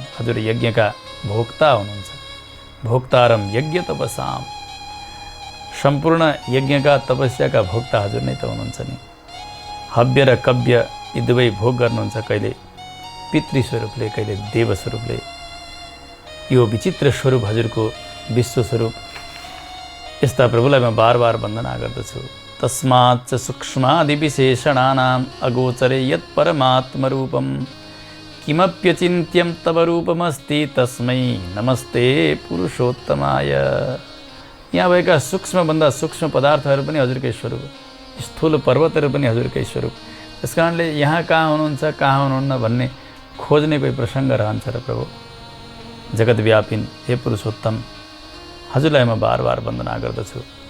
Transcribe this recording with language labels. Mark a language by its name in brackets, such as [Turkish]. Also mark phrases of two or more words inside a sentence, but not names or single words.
[Nepali] हजुर यज्ञका भोक्ता हुनुहुन्छ। [Sanskrit] भोक्तारम यज्ञ तपसाम, [Nepali] सम्पूर्ण यज्ञका तपस्याका भोक्ता हजुर नै त हुनुहुन्छ नि। हव्य र कव्य यी दुवै भोग गर्नुहुन्छ, कहिले पितृ स्वरूपले, कहिले देव स्वरूपले। यो विचित्र स्वरूप हजुरको विश्व स्वरूप। यस्ता प्रभुलाई म बार बार वन्दना गर्दछु। [Sanskrit] तस्माच्च सूक्ष्मादि विशेषणानाम् अगोचरे यत् परमात्मरूपम् किमप्यचिन्त्यं तव रूपमस्ति तस्मै नमस्ते पुरुषोत्तमाय। [Nepali] यहाँ भएका सूक्ष्मभन्दा सूक्ष्म पदार्थहरू पनि हजुरकै स्वरूप, स्थूल पर्वतहरू पनि हजुरकै स्वरूप। त्यस कारणले यहाँ कहाँ हुनुहुन्छ कहाँ हुनुहुन्न भन्ने खोज्ने कोही प्रसङ्ग रहन्छ र प्रभु जगतव्यापिन हे पुरुषोत्तम हजुरलाई म बार बार वन्दना गर्दछु।